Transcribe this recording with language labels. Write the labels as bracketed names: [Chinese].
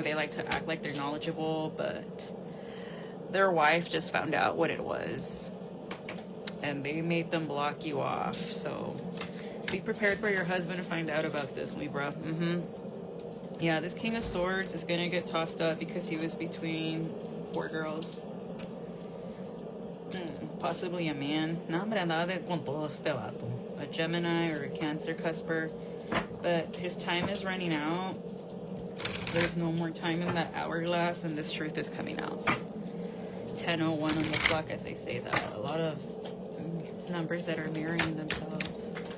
[English] They like to act like they're knowledgeable, but their wife just found out what it was. And they made them block you off. So be prepared for your husband to find out about this, Libra. Yeah, this King of Swords is going to get tossed up because he was between 4 girls. Possibly a man. [Spanish] No, hombre, andaba con todo este vato. [English] A Gemini or a Cancer cusper. But his time is running out. There's no more time in that hourglass, and this truth is coming out. 10:01 on the clock as I say that. A lot of numbers that are mirroring themselves.